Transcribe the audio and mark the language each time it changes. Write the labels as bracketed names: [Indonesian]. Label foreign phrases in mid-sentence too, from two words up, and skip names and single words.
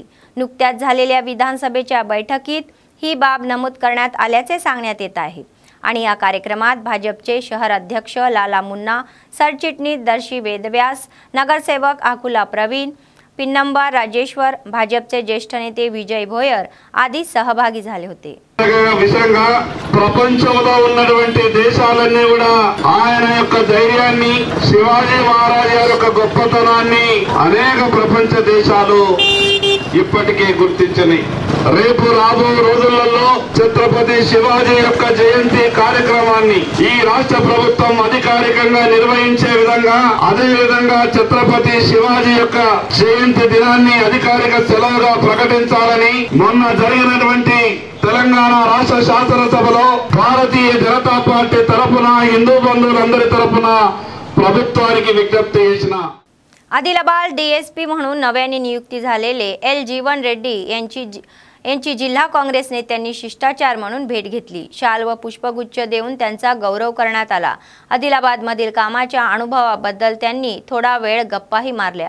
[Marathi] नुकत्याच झालेल्या विधानसभेच्या बैठकीत ही बाब नमूद करण्यात आल्याचे सांगण्यात येत आहे. आणि या कार्यक्रमात भाजपचे शहर अध्यक्ष लाला मुन्ना, सरचिटणीस दर्शी वेदव्यास, नगरसेवक आकुला प्रवीण, पिन्नंबा राजेश्वर, भाजपचे ज्येष्ठ नेते विजय भोयर आदी सहभागी झाले होते. [Telugu] విషయంగా ప్రపంచంలో ఉన్నటువంటి దేశాలన్నీ కూడా ఆయన యొక్క ధైర్యాన్ని, శివాజీ మహారాజ్ గారి యొక్క గొప్పతనాన్ని అనేక ప్రపంచ దేశాలు ఇప్పటికే గుర్తించినాయి. రేపు రాబో రోజులలో ఛత్రపతి శివాజీ యొక్క జయంతి కార్యక్రమాన్ని ఈ రాష్ట్ర ప్రభుత్వం అధికారికంగా నిర్వహించే విధంగా, అదే విధంగా ఛత్రపతి శివాజీ యొక్క జయంతి దినాన్ని అధికారిక సెలవుగా ప్రకటించాలని మొన్న జరిగినటువంటి తెలంగాణ రాష్ట్ర శాసనసభలో భారతీయ జనతా పార్టీ తరపున హిందూ బంధువులందరి తరపున ప్రభుత్వానికి విజ్ఞప్తి చేసిన. [Marathi] आदिलाबाद डीएसपी म्हणून नव्याने नियुक्ती झालेले एल जीवन रेड्डी यांची जिल्हा काँग्रेस नेत्यांनी शिष्टाचार म्हणून भेट घेतली. शाल व पुष्पगुच्छ देऊन त्यांचा गौरव करण्यात आला. आदिलाबादमधील कामाच्या अनुभवाबद्दल त्यांनी थोडा वेळ गप्पाही मारल्या.